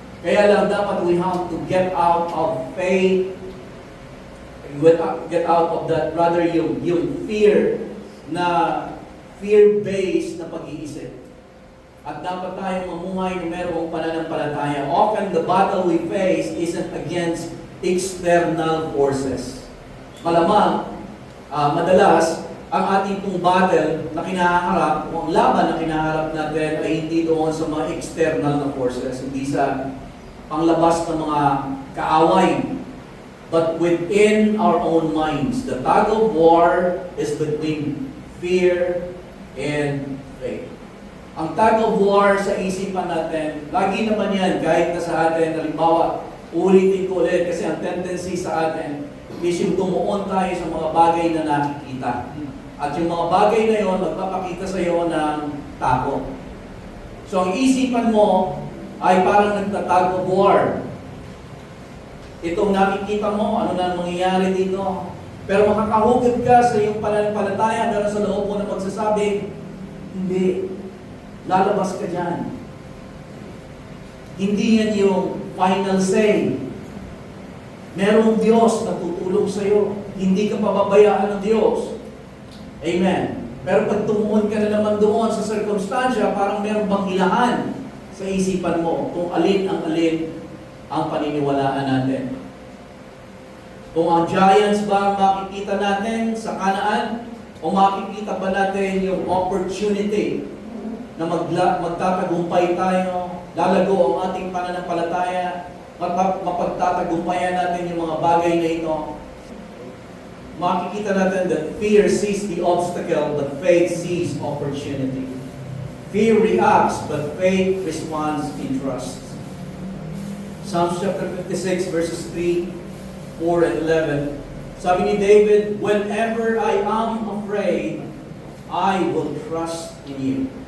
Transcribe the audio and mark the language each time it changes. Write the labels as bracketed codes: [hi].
[tl] Kaya lang dapat [en] we have to get out of faith, get out of that, rather [tl] yung fear na fear-based na pag-iisip. At dapat tayong mamuhay na mayroong pananampalataya. [en] Often, the battle we face isn't against external forces. [tl] Malamang, madalas, ang ating pong battle na kinaharap, o ang laban na kinaharap natin ay hindi doon sa mga external na forces, hindi sa panglabas ng mga kaaway, [en] but within our own minds. The tug of war is between fear and faith. [tl] Ang tug of war sa isipan natin, lagi naman yan, kahit na sa atin, halimbawa, ulitin ko ulit, kasi ang tendency sa atin is yung tumuon tayo sa mga bagay na nakikita. At yung mga bagay na yon, magpapakita sa iyo ng takot. So ang isipan mo ay parang nagtatug of war. Itong nakikita mo, ano na mangyayari dito. Pero makakahugad ka sa iyong pananampalataya, pero sa loob mo na magsasabi, hindi, lalabas ka dyan. Hindi yan yung final say. Merong Diyos na tutulong sa iyo. Hindi ka pababayaan ng Diyos. Amen. Pero pag tumuon ka na naman doon sa circumstansya, parang merong banggilahan sa isipan mo kung alin ang paniniwalaan natin. Kung ang giants ba makikita natin sa Kanaan, o makikita ba natin yung opportunity na magtatagumpay tayo, lalago ang ating pananampalataya, mapagtatagumpayan natin yung mga bagay na ito. Makikita natin [en] that fear sees the obstacle, but faith sees opportunity. Fear reacts, but faith responds in trust. Psalms chapter 56, verses 3, 4, and 11. [tl] Sabi ni David, [en] "Whenever I am afraid, I will trust in you.